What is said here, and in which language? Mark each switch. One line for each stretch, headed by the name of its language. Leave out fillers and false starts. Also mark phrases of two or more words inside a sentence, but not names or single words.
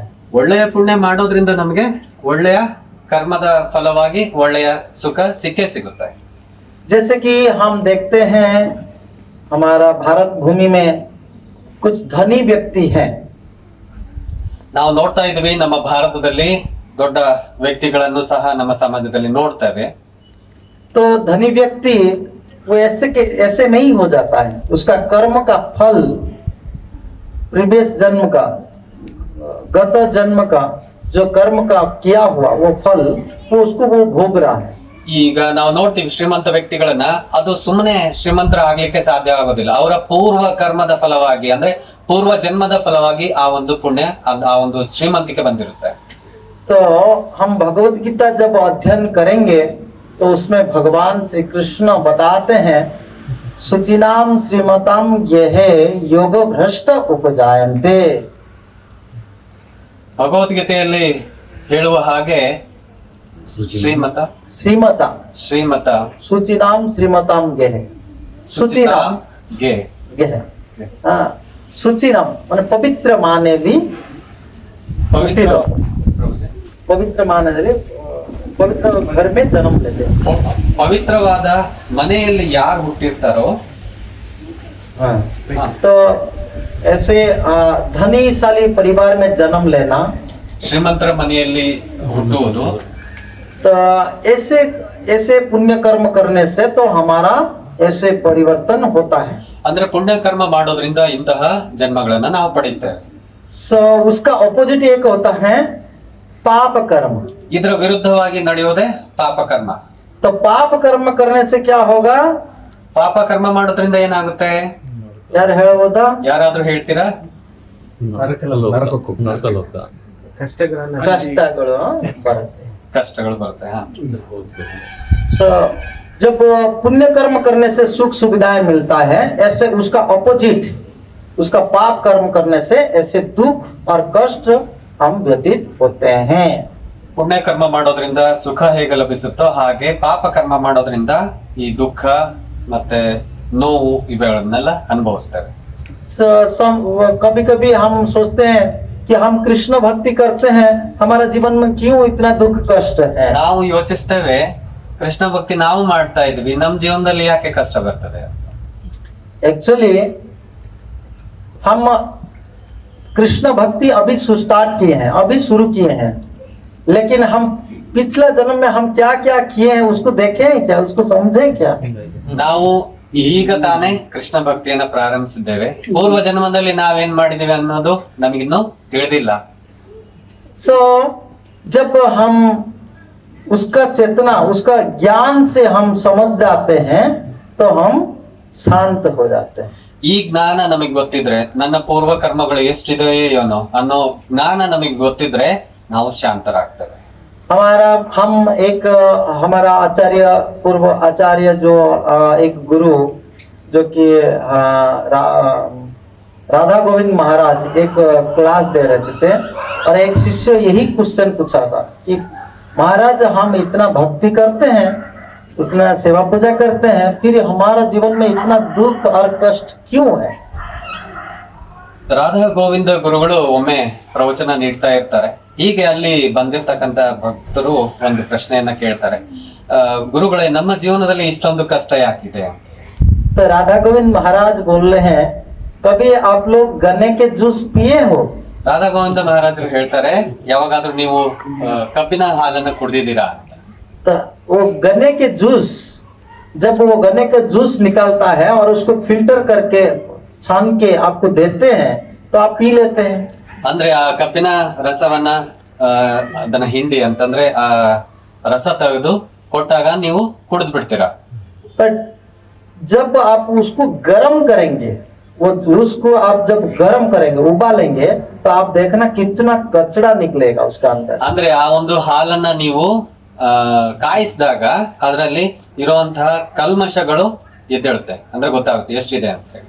Kannada: ಒಳ್ಳೆಯ ಪುಣ್ಯ ಮಾಡೋದ್ರಿಂದ ನಮಗೆ ಒಳ್ಳೆಯ ಕರ್ಮದ ಫಲವಾಗಿ ಒಳ್ಳೆಯ ಸುಖ ಸಿಕ್ಕೇ ಸಿಗುತ್ತೆ.
Hindi: जैसे कि हम देखते हैं हमारा भारत भूमि में कुछ धनी व्यक्ति हैं,
Kannada: ನಾವು ನೋಡ್ತಾ ಇದ್ವಿ ನಮ್ಮ ಭಾರತದಲ್ಲಿ ದೊಡ್ಡ ವ್ಯಕ್ತಿಗಳನ್ನು ಸಹ ನಮ್ಮ ಸಮಾಜದಲ್ಲಿ ನೋಡ್ತೇವೆ.
Hindi: तो धनी व्यक्ति वो ऐसे नहीं हो जाता है, उसका कर्म का फल प्रीवियस जन्म का, गत जन्म का जो कर्म का किया हुआ वो फल, वो उसको वो भोग रहा है।
Kannada: ಈಗ ನಾವು ನೋಡ್ತೀವಿ ಶ್ರೀಮಂತ ವ್ಯಕ್ತಿಗಳನ್ನ, ಅದು ಸುಮ್ಮನೆ ಶ್ರೀಮಂತರ ಆಗ್ಲಿಕ್ಕೆ ಸಾಧ್ಯ ಆಗೋದಿಲ್ಲ. ಅವರ ಪೂರ್ವ ಕರ್ಮದ ಫಲವಾಗಿ, ಅಂದ್ರೆ ಪೂರ್ವ ಜನ್ಮದ ಫಲವಾಗಿ ಆ ಒಂದು ಪುಣ್ಯ, ಆ ಒಂದು ಶ್ರೀಮಂತಿಕೆ ಬಂದಿರುತ್ತೆ.
Hindi: तो हम भगवत गीता जब अध्ययन करेंगे तो उसमें भगवान श्री कृष्ण बताते हैं,
Sanskrit: शुचिनाम श्रीमताम यह योग भ्रष्ट उपजायन्ते।
Kannada: ಭಗವದ್ಗೀತೆಯಲ್ಲಿ ಹೇಳುವ ಹಾಗೆ ಶ್ರೀಮತ
Sanskrit: श्रीमता
Kannada: ಶ್ರೀಮತ
Sanskrit: शुचिनाम श्रीमताम यह, शुचिनाम
Kannada: ಗೆ
Hindi: यह, हाँ, शुचिनाम माने पवित्र मानेली,
Kannada: ಪವಿತ್ರ
Hindi: पवित्र मानेली पवित्र घर में जन्म लेते हैं।
Kannada: ಪವಿತ್ರವಾದ ಮನೆಯಲ್ಲಿ ಯಾರು ಹುಟ್ಟಿರ್ತಾರೋ,
Hindi: हाँ।
Kannada: ಹಾ,
Hindi: तो ऐसे धनीशाली परिवार में जन्म लेना,
Kannada: ಶ್ರೀಮಂತರ ಮನೆಯಲ್ಲಿ ಹುಟ್ಟುವುದು,
Hindi: तो ऐसे ऐसे पुण्य कर्म करने से तो हमारा ऐसे परिवर्तन होता है।
Kannada: ಅಂದ್ರೆ ಪುಣ್ಯ ಕರ್ಮ ಮಾಡೋದ್ರಿಂದ ಇಂತಹ ಜನ್ಮಗಳನ್ನ ನಾವು ಪಡೆಯುತ್ತೇವೆ.
Hindi: सो उसका ऑपोजिट एक होता है पाप कर्म।
Kannada: ಇದರ ವಿರುದ್ಧವಾಗಿ ನಡೆಯುವುದೇ ಪಾಪ ಕರ್ಮ.
Hindi: तो पाप कर्म करने से क्या होगा?
Kannada: ಪಾಪ ಕರ್ಮ ಮಾಡೋದ್ರಿಂದ ಏನಾಗುತ್ತೆ? यार ಹೇಳ್ಬೋದಾ? ಯಾರಾದ್ರೂ ಹೇಳ್ತೀರಾ? ನರಕಕ್ಕೆ ಕಷ್ಟಗಳನ್ನ ಕಷ್ಟಗಳು ಬರುತ್ತೆ। ಕಷ್ಟಗಳು ಬರುತ್ತೆ. ಹಾ.
Hindi: सो जब पुण्य कर्म करने से सुख सुविधाएं मिलता है, ऐसे उसका ऑपोजिट, उसका पाप कर्म करने से ऐसे दुख और कष्ट हम व्यतीत होते हैं।
Kannada: ಪುಣ್ಯ ಕರ್ಮ ಮಾಡೋದ್ರಿಂದ ಸುಖ ಹೇಗೆ ಲಭಿಸುತ್ತೋ ಹಾಗೆ ಪಾಪ ಕರ್ಮ ಮಾಡೋದ್ರಿಂದ ಈ ದುಃಖ ಮತ್ತೆ ನೋವು ಇವುಗಳನ್ನೆಲ್ಲ ಅನುಭವಿಸ್ತೇವೆ.
Hindi: कभी कभी हम सोचते हैं कि हम कृष्ण भक्ति करते हैं, हमारा जीवन में क्यों इतना दुख कष्ट है?
Kannada: ನಾವು ಯೋಚಿಸ್ತೇವೆ, ಕೃಷ್ಣ ಭಕ್ತಿ ನಾವು ಮಾಡ್ತಾ ಇದ್ವಿ, ನಮ್ ಜೀವನದಲ್ಲಿ ಯಾಕೆ ಕಷ್ಟ ಬರ್ತದೆ?
Hindi: एक्चुअली हम कृष्ण भक्ति अभी स्टार्ट किए हैं, अभी शुरू किए हैं, लेकिन हम पिछला जन्म में हम क्या क्या किए हैं उसको देखें क्या, उसको समझें क्या?
Kannada: ನಾವು ಈಗ ತಾನೇ ಕೃಷ್ಣ ಭಕ್ತಿಯನ್ನ ಪ್ರಾರಂಭಿಸಿದ್ದೇವೆ. ಪೂರ್ವ ಜನ್ಮದಲ್ಲಿ ನಾವೇನ್ ಮಾಡಿದ್ದೇವೆ ಅನ್ನೋದು ನಮಗಿನ್ನೂ ತಿಳಿದಿಲ್ಲ.
Hindi: सो जब हम उसका चेतना, उसका ज्ञान से हम समझ जाते हैं तो हम शांत हो जाते हैं।
Kannada: ಈ ಜ್ಞಾನ ನಮಗ್ ಗೊತ್ತಿದ್ರೆ, ನನ್ನ ಪೂರ್ವ ಕರ್ಮಗಳು ಎಷ್ಟಿದೆ ಏನೋ ಅನ್ನೋ ಜ್ಞಾನ ನಮಗ್ ಗೊತ್ತಿದ್ರೆ ನಾವು ಶಾಂತರಾಗ್ತೇವೆ.
Hindi: हमारा आचार्य, पूर्व आचार्य जो एक गुरु जो कि राधा गोविंद महाराज एक क्लास दे रहे थे और एक शिष्य यही क्वेश्चन पूछा था कि महाराज हम इतना भक्ति करते हैं, इतना सेवा पूजा करते हैं, फिर हमारा जीवन में इतना दुख और कष्ट क्यों है?
Kannada: ರಾಧಾ ಗೋವಿಂದ ಗುರುಗಳು ಒಮ್ಮೆ ಪ್ರವಚನ ನೀಡ್ತಾ ಇರ್ತಾರೆ. ಹೀಗೆ ಅಲ್ಲಿ ಬಂದಿರ್ತಕ್ಕಂತ ಭಕ್ತರು ಒಂದು ಪ್ರಶ್ನೆಯನ್ನ ಕೇಳ್ತಾರೆ, ಗುರುಗಳೇ ನಮ್ಮ ಜೀವನದಲ್ಲಿ ಇಷ್ಟೊಂದು ಕಷ್ಟ ಯಾಕಿದೆ?
Hindi: तो राधा गोविंद महाराज बोल रहे हैं, कभी आप लोग गन्ने के जूस पिए हो?
Kannada: ರಾಧಾ ಗೋವಿಂದ ಮಹಾರಾಜರು ಹೇಳ್ತಾರೆ, ಯಾವಾಗಾದ್ರೂ ನೀವು ಕಬ್ಬಿನ ಹಾಲನ್ನ ಕುಡ್ದಿದ್ದೀರಾ ಅಂತ.
Hindi: तो वो गन्ने के जूस, जब वो गन्ने का जूस निकलता है और उसको फिल्टर करके छान के आपको देते हैं तो आप पी लेते हैं।
Kannada: ಅಂದ್ರೆ ಆ ಕಬ್ಬಿನ ರಸವನ್ನ ಅದನ್ನ ಹಿಂಡಿ ಅಂತಂದ್ರೆ ಆ ರಸ ತೆಗೆದು ಕೊಟ್ಟಾಗ ನೀವು ಕುಡಿದ್ ಬಿಡ್ತೀರಾ.
Hindi: बट जब आप उसको गर्म करेंगे, वो जूस को आप जब गर्म करेंगे, उबालेंगे, तो आप देखना कितना कचरा निकलेगा उसका अंदर।
Kannada: ಅಂದ್ರೆ ಆ ಒಂದು ಹಾಲನ್ನ ನೀವು ಕಾಯಿಸಿದಾಗ ಅದರಲ್ಲಿ ಇರುವಂತಹ ಕಲ್ಮಶಗಳು ಎದ್ದೇಳುತ್ತೆ, ಅಂದ್ರೆ ಗೊತ್ತಾಗುತ್ತೆ ಎಷ್ಟಿದೆ ಅಂತ ಹೇಳಿ.